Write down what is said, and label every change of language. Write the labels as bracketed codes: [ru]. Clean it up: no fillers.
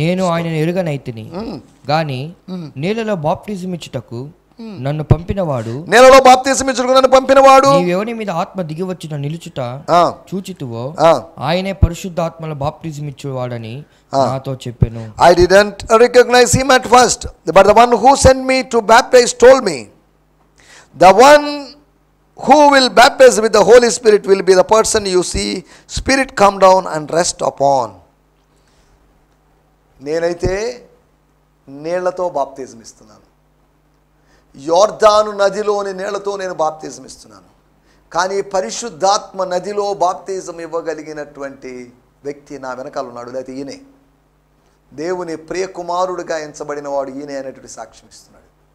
[te] నేను ఆయనను ఎరుగనైతిని గాని నీళ్ళలో బాప్టిజం ఇచ్చుటకు నన్ను పంపినవాడు, నేలలో బాప్తిసం ఇచ్చుటకు నన్ను పంపినవాడు, నీవెవని మీద ఆత్మ దిగి వచ్చిన నిలుచుట చూచితువో ఆయనే పరిశుద్ధాత్మల బాప్టిజం ఇచ్చేవాడని నాతో చెప్పెను. [en] I didn't recognize him at first, but the one who sent me to baptize told me, the one who will baptize with the Holy Spirit will be the person you see Spirit come down and rest upon. [te] నేనైతే నీళ్లతో బాప్తిజం ఇస్తున్నాను, యోర్దాను నదిలోని నీళ్లతో నేను బాప్తిజం ఇస్తున్నాను. కానీ పరిశుద్ధాత్మ నదిలో బాప్తిజం ఇవ్వగలిగినటువంటి వ్యక్తి నా వెనకాల ఉన్నాడు, లేకపోతే ఈయనే దేవుని ప్రియ కుమారుడిగా ఎంచబడిన వాడు ఈయనే అనేటువంటి సాక్ష్యం ఇస్తున్నాడు.